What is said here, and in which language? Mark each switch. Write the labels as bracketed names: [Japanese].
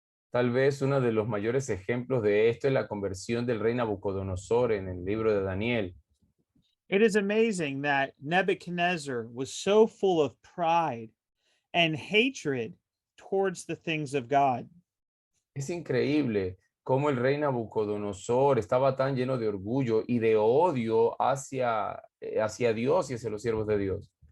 [Spanish] Tal vez uno de los mayores ejemplos de esto es la conversión del rey Nabucodonosor en el libro de Daniel. [English] It is amazing that Nebuchadnezzar was so full of pride and hatred towards the things of God. [Spanish] Es increíble cómo el rey Nabucodonosor estaba tan lleno de orgullo y de odio hacia Dios y hacia los siervos de Dios.